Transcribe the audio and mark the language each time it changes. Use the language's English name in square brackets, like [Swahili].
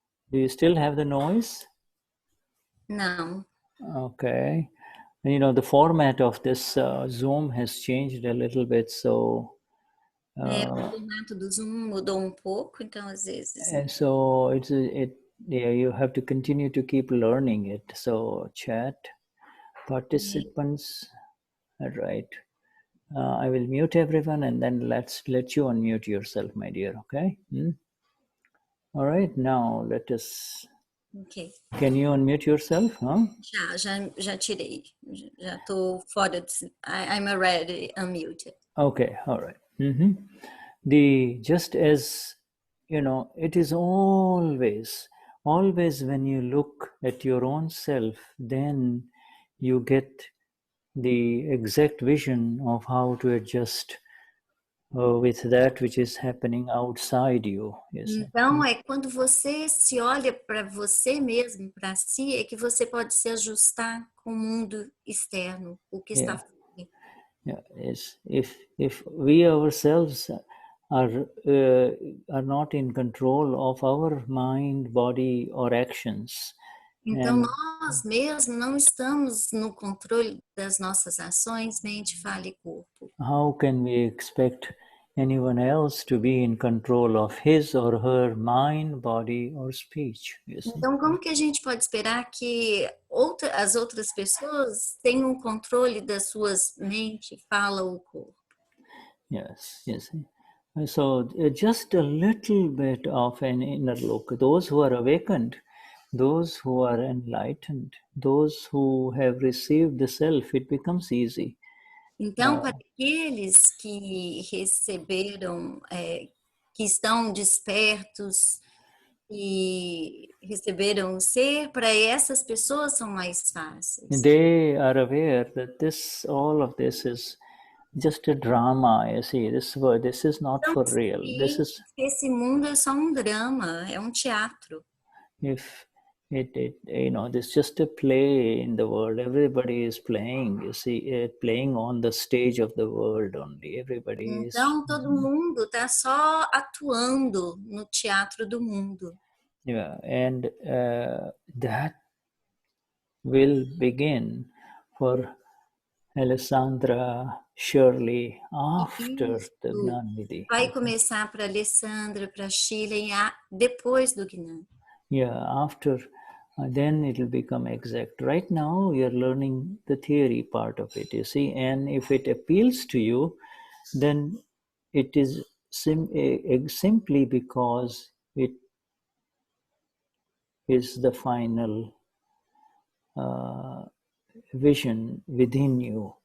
[English] Do you still have the noise? [Portuguese] Não. [English] Okay. The format of this Zoom has changed a little bit, so. [Portuguese] O formato do Zoom mudou pouco, então às vezes. [English] And so you have to continue to keep learning it. So chat, participants, right. I will mute everyone and then let you unmute yourself, my dear, okay? All right, now let us... Okay. Can you unmute yourself? Huh? [Portuguese] Já tirei. Já estou fora. [English] I'm already unmuted. Okay, all right. Just as, it is always when you look at your own self, then you get the exact vision of how to adjust with that which is happening outside you. Yes. [Portuguese] Então, é quando você se olha para você mesmo, para si, é que você pode se ajustar com o mundo externo, o que está fora. [English] Yeah, yes. If we ourselves are not in control of our mind, body, or actions. [Portuguese] Então, nós mesmos não estamos no controle das nossas ações, mente, fala e corpo. [English] How can we expect anyone else to be in control of his or her mind, body, or speech? [Portuguese] Então, como que a gente pode esperar que as outras pessoas tenham controle das suas mente, fala ou corpo? [English] Yes. So just a little bit of an inner look. Those who are awakened, those who are enlightened, those who have received the self, it becomes easy. [Portuguese] Então, para aqueles que receberam, que estão despertos e receberam o ser, para essas pessoas são mais fáceis. [English] They are aware that all of this is just a drama. You see, this word, this is not for real. This is, [Portuguese] esse mundo é só drama, é teatro. [English] if it you know, there's just a play in the world. Everybody is playing, you see, playing on the stage of the world only. Everybody is. [Portuguese] Então todo mundo tá só atuando no teatro do mundo. [English] Yeah, and that will begin for Alessandra Shirley after the Gnani Vidhi. [Portuguese] Vai começar para Alessandra, para Shirley, depois do Gnani. [English] Yeah, after, then it will become exact. Right now, you're learning the theory part of it, you see, and if it appeals to you, then it is simply because it is the final vision within you.